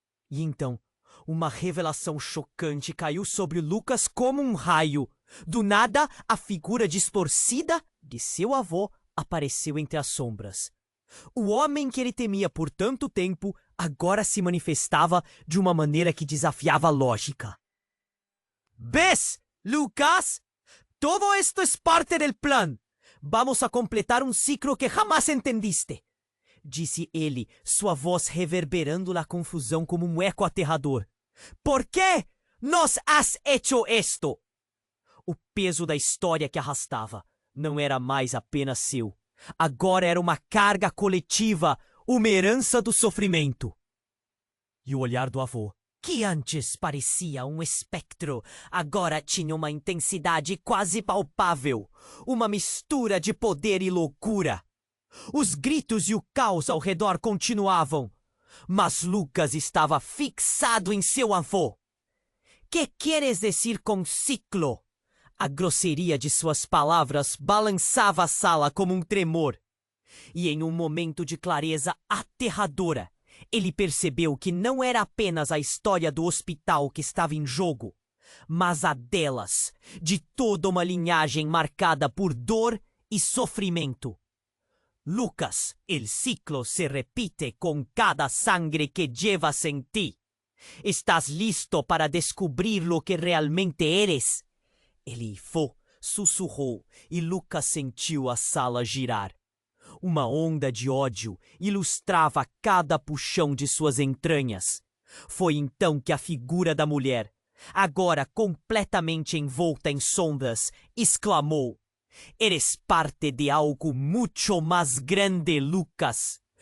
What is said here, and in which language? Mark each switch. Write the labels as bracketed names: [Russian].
[Portuguese] E então, uma revelação chocante caiu sobre Lucas como um raio. Do nada, a figura distorcida de seu avô apareceu entre as sombras. O homem que ele temia por tanto tempo agora se manifestava de uma maneira que desafiava a lógica. [Spanish] «¿Ves, Lucas? Todo esto es parte del plan. Vamos a completar um ciclo que jamás entendiste», [Portuguese] disse ele, sua voz reverberando na confusão como um eco aterrador. [Spanish] «¿Por qué nos has hecho esto?» [Portuguese] O peso da história que arrastava não era mais apenas seu. Agora era uma carga coletiva, uma herança do sofrimento. E o olhar do avô, que antes parecia um espectro, agora tinha uma intensidade quase palpável, uma mistura de poder e loucura. Os gritos e o caos ao redor continuavam, mas Lucas estava fixado em seu avô. «Que queres dizer com ciclo?» A grosseria de suas palavras balançava a sala como um tremor. E em um momento de clareza aterradora, ele percebeu que não era apenas a história do hospital que estava em jogo, mas a delas, de toda uma linhagem marcada por dor e sofrimento. [Spanish] «Lucas, el ciclo se repite con cada sangre que llevas en ti. ¿Estás listo para descubrir lo que realmente eres?» [Portuguese] Ele sussurrou e Lucas sentiu a sala girar. Uma onda de ódio ilustrava cada puxão de suas entranhas. Foi então que a figura da mulher, agora completamente envolta em sombras, exclamou: [Spanish] «Eres parte de algo mucho más grande, [Portuguese] Lucas.